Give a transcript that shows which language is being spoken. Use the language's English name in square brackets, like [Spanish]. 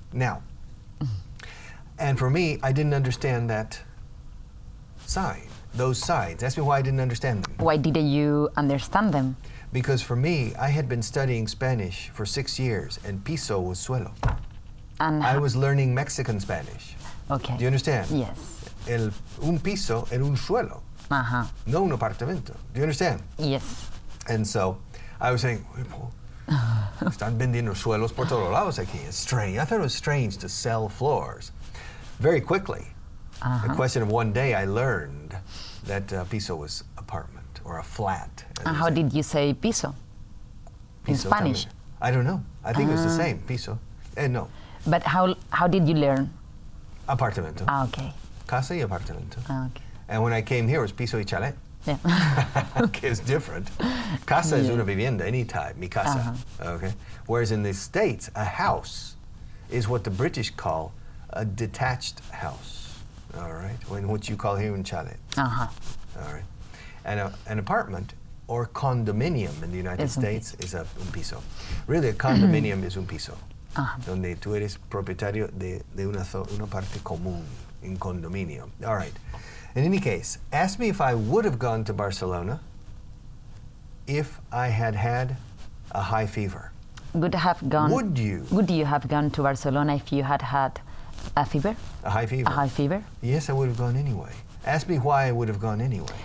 [English] Now, and for me, I didn't understand that sign, those signs. Ask me why I didn't understand them. Why didn't you understand them? Because for me, I had been studying Spanish for 6 years, and piso was suelo. And I was learning Mexican Spanish. okay. Do you understand? Yes. [Spanish] Un piso era un suelo, no un apartamento. [English] Do you understand? Yes. And so I was saying, [Spanish] están vendiendo suelos por todos lados aquí. [English] It's strange. I thought it was strange to sell floors. Very quickly, a question of one day, I learned that piso was apartment or a flat. And how did you say piso? In [Spanish] Piso [English] Spanish? [Spanish] también. [English] I don't know. I think it was the same, piso. No. But how did you learn? [Spanish] Apartamento. [English] Okay. [Spanish] Casa y apartamento. [English] Okay. And when I came here, it was piso y chalet. Yeah. Okay, it's different. Casa is [Spanish] una vivienda, [English] any type, [Spanish] mi casa. [English] Okay. Whereas in the States, a house is what the British call a detached house. All right. When what you call here un chalet. All right. And an apartment or condominium in the United States is un piso. Really, a condominium is un piso. [Spanish] Donde tú eres propietario de una parte común in condominio. [English] All right. In any case, ask me if I would have gone to Barcelona if I had had a high fever. Would you? Would you have gone to Barcelona if you had had a fever? A high fever? A high fever? Yes, I would have gone anyway. Ask me why I would have gone anyway.